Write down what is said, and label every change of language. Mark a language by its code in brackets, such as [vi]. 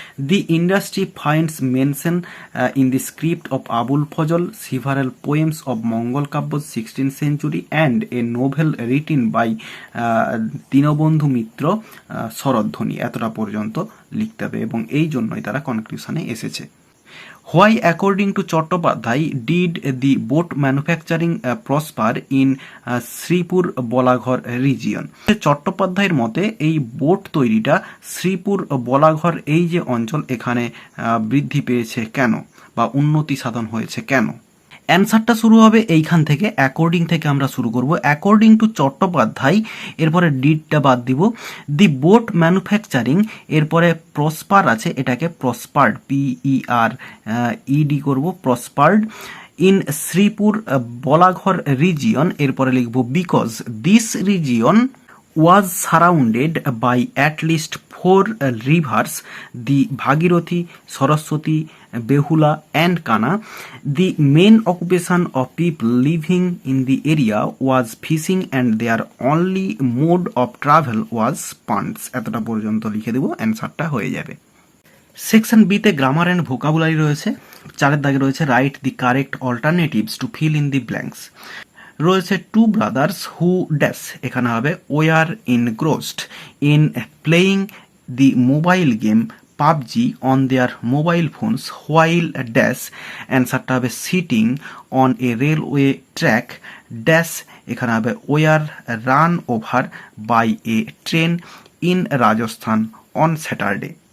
[en] the industry finds mention in the script of Abul Fazl, several poems of Mangal Kavya 16th century and a novel written by Dinabandhu Mitra শরধ্বনি, [bn] এতটা পর্যন্ত লিখতে হবে এবং এই জন্যই তারা কনক্লুশনে এসেছে। [en] Why, according to Chattopadhyay, did the boat manufacturing prosper in Sripur Balaghar region? [bn] চট্টোপাধ্যায়ের মতে এই বোট তৈরিটা শ্রীপুর বলাঘর এই যে অঞ্চল এখানে বৃদ্ধি পেয়েছে কেন বা উন্নতি সাধন হয়েছে কেন। অ্যান্সারটা শুরু হবে এইখান থেকে, অ্যাকর্ডিং থেকে আমরা শুরু করব। [en] according to Chattopadhyay, [bn] এরপরে ডিডটা বাদ দিব। [en] the boat manufacturing, [bn] এরপরে প্রসপার আছে, এটাকে প্রসপার্ড, PER ED করব, প্রসপার্ড [en] in Sripur Balaghar region, [bn] এরপরে লিখব [en] Because this region was surrounded by at least 4 rivers, the Bhagirathi, Saraswati, Behula and Kana. The main occupation of people living in the area was fishing and their only mode of travel was punts. [bn] এতটা পর্যন্ত লিখে দেব, অ্যান্সারটা হয়ে যাবে। Section বিতে grammar and vocabulary রয়েছে। 4 দাগে রয়েছে [en] Right the correct alternatives to fill in the blanks. রয়েছে two brothers who dash, এখানে হবে were engrossed in playing the mobile game PUBG on their mobile phones while dash, [bn] অ্যান্সারটা হবে [en] Sitting on a railway track dash, এখানে হবে were run over by a train in Rajasthan on Saturday.